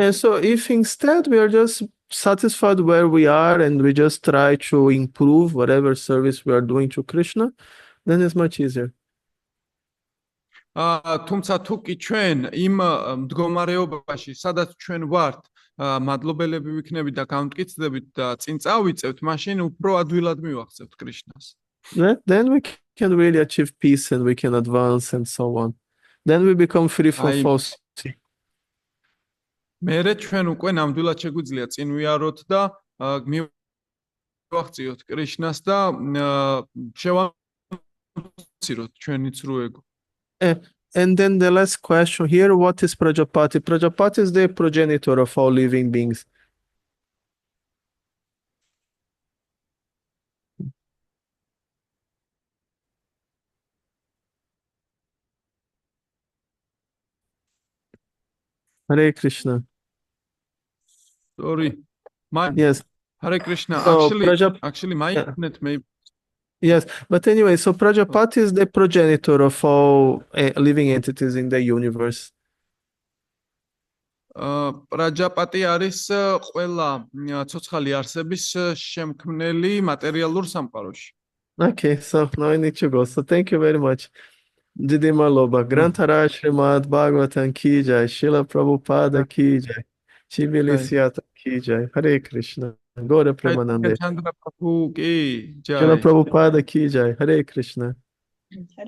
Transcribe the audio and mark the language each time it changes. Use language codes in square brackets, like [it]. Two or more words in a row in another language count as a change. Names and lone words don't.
[en] And so if instead we are just satisfied where we are and we just try to improve whatever service we are doing to Krishna, then it's much easier. [ka] თუმცა თუ კი ჩვენ იმ მდგომარეობაში, სადაც ჩვენ ვართ, მადლობელები ვიქნებით და გამტკიცდებით და წინ წავიწევთ, მაშინ უფრო ადვილად მივახცევთ კრიშნას. [en] Then we can really achieve peace and we can advance and so on. Then we become free from falsity. [ka] მერე ჩვენ უკვე ნამდვილად შეგვიძლია წინ ვიაროთ და მივახციოთ კრიშნას და შევამციროთ ჩვენი ცრუ ეგო. [en] And then the last question here, what is Prajapati? Prajapati is the progenitor of all living beings. Hare Krishna. Sorry. Yes. Hare Krishna. So Actually, my internet maybe. Yes, but anyway, so Prajapati is the progenitor of all living entities in the universe. [ka] Prajapati არის ყველა ცოცხალი არსების შემქმნელი მატერიალურ სამყაროში. [en] Okay, so now I need to go. So thank you very much. [ka] დიდი მადლობა, [hi] ग्रन्थर श्रीमद् भागवतम् की जय, श्रील प्रभुपाद की जय, चिबिलिसियाता की जय, हरे कृष्ण, गौर प्रेमानन्दे, चन्द्र प्रभु की जय. श्रील प्रभुपाद की जय, [en] Hare Krishna.